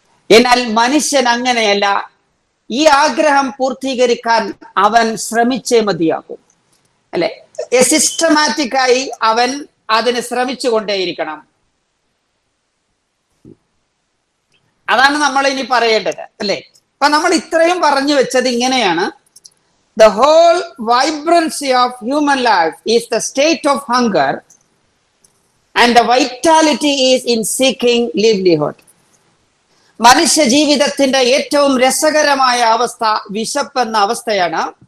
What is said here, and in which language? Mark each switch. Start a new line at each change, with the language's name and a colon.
Malayalam: എന്നാൽ മനുഷ്യൻ അങ്ങനെയല്ല. ഈ ആഗ്രഹം പൂർത്തീകരിക്കാൻ അവൻ ശ്രമിച്ചേ മതിയാകും. അല്ലെ? സിസ്റ്റമാറ്റിക്കായി അവൻ അതിന് ശ്രമിച്ചു കൊണ്ടേയിരിക്കണം. അതാണ് നമ്മൾ ഇനി പറയേണ്ടത്. അല്ലെ? അപ്പൊ നമ്മൾ ഇത്രയും പറഞ്ഞു വെച്ചത് ഇങ്ങനെയാണ്.
English: The whole vibrancy of human life is the state of hunger and the vitality is in seeking livelihood.
Malayalam: മനുഷ്യ ജീവിതത്തിന്റെ ഏറ്റവും രസകരമായ അവസ്ഥ വിശപ്പ് എന്ന അവസ്ഥയാണ്.